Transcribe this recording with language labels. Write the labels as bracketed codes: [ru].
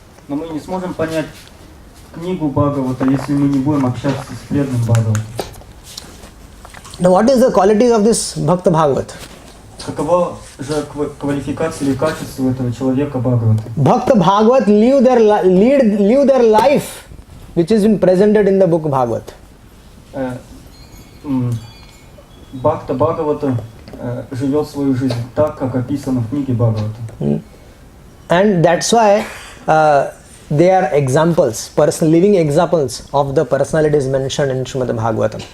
[ru] Но мы не сможем понять книгу Бхагавата, если мы не будем общаться с преданным Бхагаватом. [en] Now what is the qualities of this Bhakta Bhagavat? [ru] Какова же квалификация или качество этого человека Бхагавата? [en] Bhakta Bhagavat live their life, which has been presented in the book Bhagavat. [ru] Бхакта Бхагавата живет свою жизнь так, как описано в книге Бхагавата. [en] And that's why they are examples, living examples of the personalities mentioned in Shrimad Bhagavatam.